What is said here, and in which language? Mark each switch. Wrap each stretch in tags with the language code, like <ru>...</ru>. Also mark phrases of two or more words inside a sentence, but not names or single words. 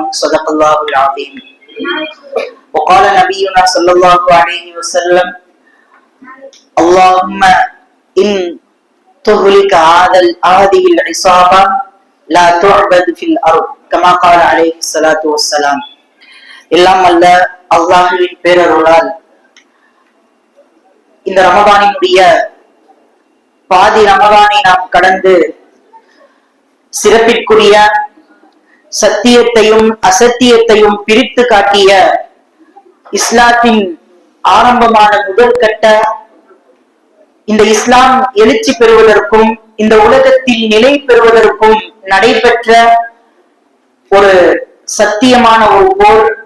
<ar>صدق الله العظيم. وقال نبينا صلى الله عليه وسلم: اللهم إن تهلك هذه العصابة لا تعبد في الأرض كما قال عليه الصلاة والسلام.</ar> <ta>எல்லாம் அல்ல அல்லாஹ்வின் பேரருளால் இந்த ரமதானினுடைய பாதி ரமதானை நாம் கடந்து சிறப்பிற்குரிய சத்தியத்தையும் அசத்தியத்தையும் பிரித்து காட்டிய இஸ்லாத்தின் ஆரம்பமான முதல் கட்ட இந்த இஸ்லாம் எழுச்சி பெறுவதற்கும் இந்த உலகத்தில் நிலை பெறுவதற்கும் நடைபெற்ற ஒரு சத்தியமான ஒரு போர்</ta>